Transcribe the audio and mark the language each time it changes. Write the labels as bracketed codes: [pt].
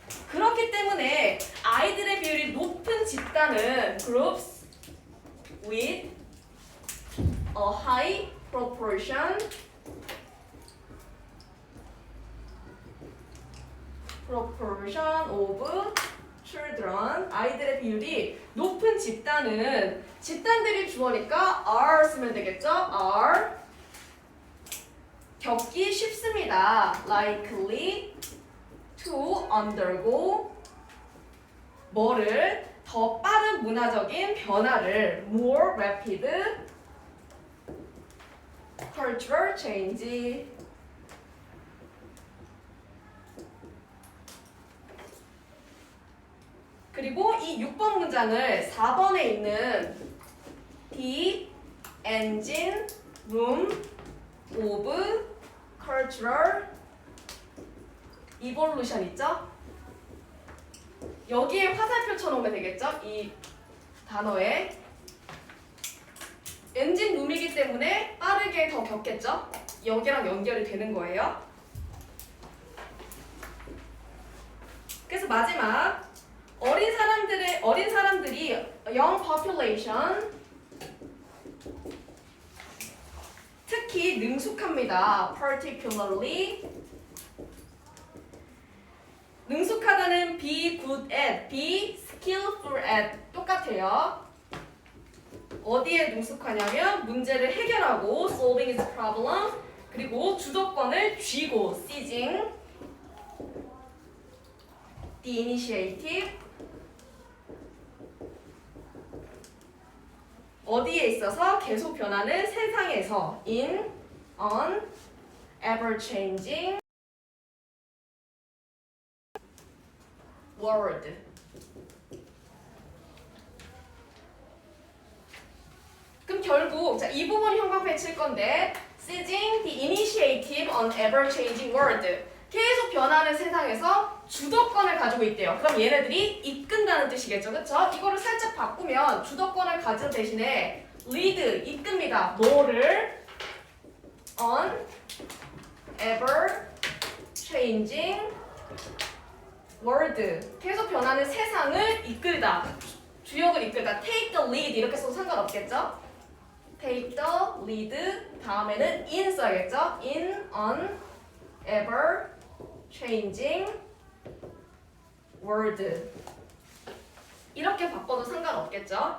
[ko] 그렇기 때문에 아이들의 비율이 높은 집단은 [en] groups with a high proportion of children, [ko] 아이들의 비율이 높은 집단은, 집단들이 주어니까 are 쓰면 되겠죠? are 겪기 쉽습니다. [en] likely to undergo 뭐를? [ko] 더 빠른 문화적인 변화를 [en] more rapid cultural change. [ko] 그리고 이 6번 문장을 4번에 있는 [en] the engine room of cultural evolution [ko] 있죠? 여기에 화살표 쳐놓으면 되겠죠? 이 단어에 엔진 룸이기 때문에 빠르게 더 겪겠죠? 여기랑 연결이 되는 거예요. 그래서 마지막 어린 사람들이 [en] young population [ko] 특히 능숙합니다. [en] particularly 능숙하다는 be good at, be skillful at 똑같아요. [ko] 어디에 능숙하냐면 문제를 해결하고 [en] solving the problem, [ko] 그리고 주도권을 쥐고 [en] seizing the initiative [ko] 어디에 있어서 계속 변하는 세상에서 [en] in an ever-changing world. [ko] 그럼 결국 자, 이 부분 형광펜 칠 건데 [en] seizing the initiative on ever-changing world. [ko] 계속 변하는 세상에서 주도권을 가지고 있대요. 그럼 얘네들이 이끈다는 뜻이겠죠, 그렇죠? 이거를 살짝 바꾸면 주도권을 가진 대신에 lead 이끕니다. [en] 뭐를 on ever-changing world. [ko] 계속 변하는 세상을 이끌다. 주역을 이끌다. [en] take the lead [ko] 이렇게 써도 상관없겠죠? [en] take the lead [ko] 다음에는 in 써야겠죠? [en] in an ever changing world [ko] 이렇게 바꿔도 상관없겠죠?